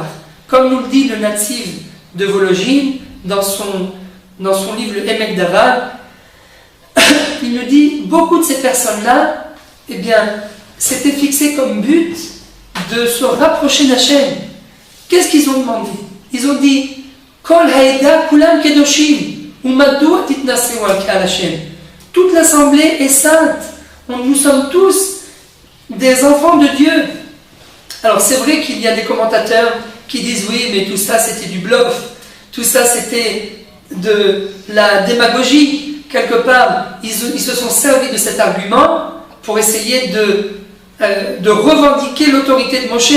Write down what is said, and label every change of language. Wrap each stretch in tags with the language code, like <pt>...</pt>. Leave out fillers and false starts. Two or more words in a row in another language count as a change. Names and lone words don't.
<fr>Comme nous le dit le natif de Vologine dans son livre Le Emek Davar, il nous dit beaucoup de ces personnes-là, eh bien, s'étaient fixées comme but de se rapprocher d'Hachem. Qu'est-ce qu'ils ont demandé? Ils ont dit</fr> <he>כל העדה כולם קדושים ומדוע תתנשאו על קהל השם.</he> <fr>Toute l'assemblée est sainte. Nous sommes tous des enfants de Dieu. Alors c'est vrai qu'il y a des commentateurs qui disent oui, mais tout ça c'était du bluff, tout ça c'était de la démagogie. Quelque part, ils se sont servis de cet argument pour essayer de revendiquer l'autorité de Moshe.</fr>